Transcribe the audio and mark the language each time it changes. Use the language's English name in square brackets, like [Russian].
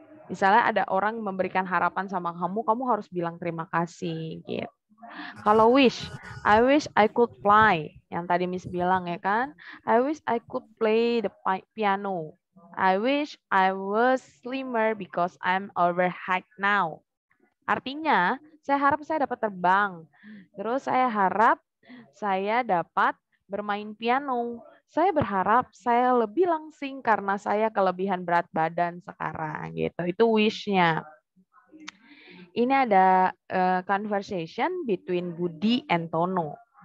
[Indonesian] Misalnya ada orang memberikan harapan sama kamu, kamu harus bilang terima kasih gitu. Kalau wish, [English] I wish I could fly. [Indonesian] Yang tadi Miss bilang ya kan, [English] I wish I could play the piano. I wish I was slimmer because I'm overweight now. [Indonesian] Artinya, saya harap saya dapat terbang. Terus saya harap saya dapat bermain piano. Saya berharap saya lebih langsing karena saya kelebihan berat badan sekarang gitu. Itu wish-nya. Ini ada [English] conversation between Budi and Tono.